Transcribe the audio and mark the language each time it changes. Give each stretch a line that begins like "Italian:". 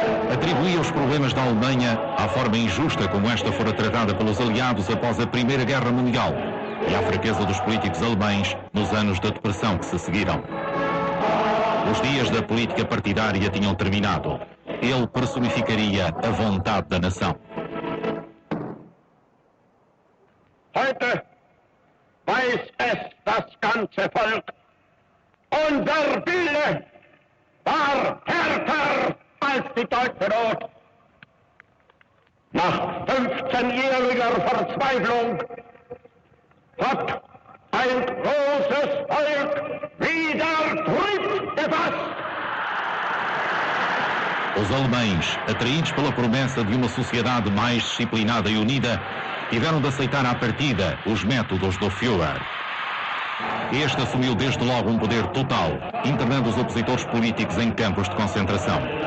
Portuguese: Atribuía os problemas da Alemanha à forma injusta como esta fora tratada pelos aliados após a Primeira Guerra Mundial e à fraqueza dos políticos alemães nos anos da depressão que se seguiram. Os dias da política partidária tinham terminado. Ele personificaria a vontade da nação.
German: Heute weiß es das ganze Volk. Unser Wille war härter als die deutsche Not. Nach 15-jähriger Verzweiflung hat ein großes Volk wieder Trieb gefasst.
Portuguese: Os alemães, atraídos pela promessa de uma sociedade mais disciplinada e unida, tiveram de aceitar à partida os métodos do Führer. Este assumiu desde logo um poder total, internando os opositores políticos em campos de concentração.